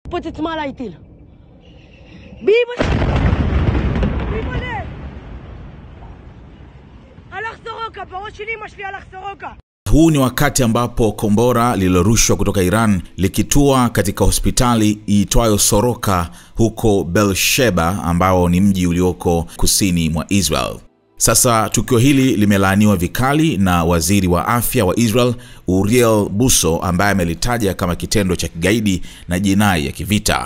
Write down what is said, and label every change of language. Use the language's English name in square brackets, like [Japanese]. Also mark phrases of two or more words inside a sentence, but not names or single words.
[Hebrew] פוצץ מעלה איטיל. ביבלה! הלך סורוקה, בראש שלי אמא שלי הלך סורוקה. [Swahili] Huu ni wakati ambapo kombora lililorushwa kutoka Iran likitua katika hospitali iitwayo Soroka huko Beersheba, ambao ni mji ulioko kusini mwa Israel. Sasa tukio hili limelaaniwa vikali na waziri wa afya wa Israel Uriel Busso, ambaye amelitaja kama kitendo cha kigaidi na jinai ya kivita.